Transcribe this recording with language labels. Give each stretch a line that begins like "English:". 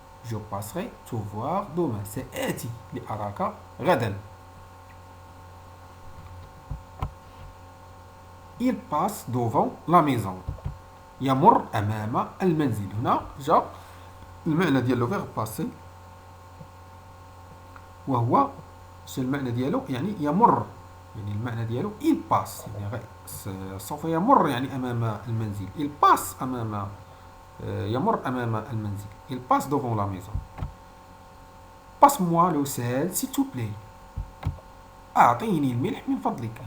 French: جو باسغي تو فوار دومان،
Arabic: سآتي لأراك غدا.
French: il passe devant la maison،
Arabic: يمر أمام المنزل. هنا جا المعنى ديال لو فيرب باسي، وهو المعنى ديالو يعني يمر، يعني المعنى ديالو
French: il passe،
Arabic: يعني سوف يمر يعني أمام المنزل.
French: il passe
Arabic: أمام يمر أمام المنزل.
French: il passe devant la maison. passe-moi le sel s'il te plaît،
Arabic: أعطيني الملح من فضلك.